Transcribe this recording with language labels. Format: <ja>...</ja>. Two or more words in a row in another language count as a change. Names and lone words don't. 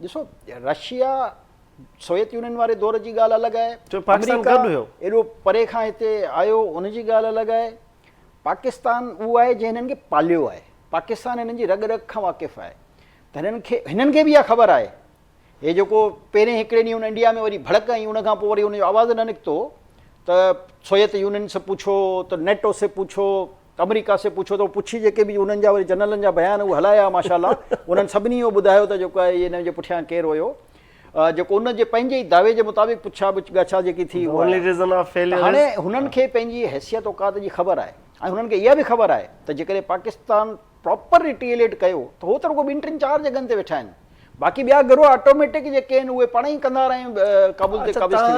<sd>ॾिसो रशिया सोवियत यूनियन वारे दौर जी ॻाल्हि अलॻि आहे, अमेरिका एॾो परे खां हिते आयो उनजी ॻाल्हि अलॻि आहे। पाकिस्तान उहो आहे जंहिं हिननि खे पालियो आहे, पाकिस्तान हिननि जी रग रग खां वाक़िफ़ु आहे, त हिननि खे बि इहा ख़बर आहे। हे जेको पहिरें हिकिड़े ॾींहुं हुन इंडिया में वरी भड़क आई, उनखां पोइ वरी हुनजो आवाज़ु न निकितो त</sd> <hi>सोवियत यूनियन से पूछो,</hi> <sd>त</sd> <hi>नेटो से पूछो, अमेरिका से पूछो,</hi> <sd>त पुछी जेके बि उन्हनि जा वरी जनरलनि जा बयान उहे हलाया माशाल्लाह, उन्हनि सभिनी इहो ॿुधायो त जेको आहे हिन जे पुठियां केरु हुयो, जेको उन जे पंहिंजे ई दावे जे मुताबिक़ पुछा ॻाछा जेकी थी। हाणे हुननि खे पंहिंजी हैसियत औकात जी ख़बर आहे ऐं हुननि खे इहा बि ख़बर आहे त जेकॾहिं पाकिस्तान प्रॉपर रिटेलिएट कयो त हो त रुगो 2-3-4 जॻहनि ते वेठा आहिनि, बाक़ी ॿिया गिरोह ऑटोमेटिक जेके आहिनि उहे पाण ई कंदा रहियूं क़ाबूल ते क़ाबिज़ थी वेंदा।</sd>